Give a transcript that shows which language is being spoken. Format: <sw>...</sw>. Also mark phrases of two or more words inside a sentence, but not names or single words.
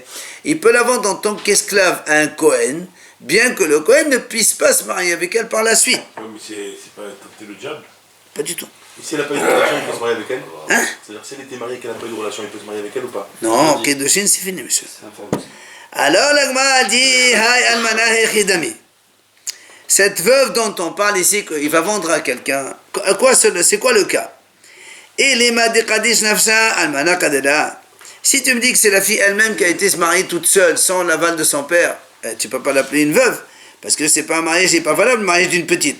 <fr>Il peut la vendre en tant qu'esclave à un kohen, bien que le kohen ne puisse pas se marier avec elle par la suite. Oui, mais c'est pas tenter le diable. Pas du tout. Et si elle n'a pas eu de relation, il peut se marier avec elle. Hein? C'est-à-dire si elle était mariée et qu'elle n'a pas eu de relation, il peut se marier avec elle ou pas? Non, Kedushin, c'est fini, monsieur. Alors, l'Agma dit,</fr> <he>Hay almanah echidami.</he> <fr>Cette veuve dont on parle ici, qu'il va vendre à quelqu'un, c'est quoi le cas? Si tu me dis que c'est la fille elle-même qui a été se marier toute seule, sans l'aval de son père, tu ne peux pas l'appeler une veuve, parce que c'est pas un mariage, c'est pas valable, le mariage d'une petite.</fr>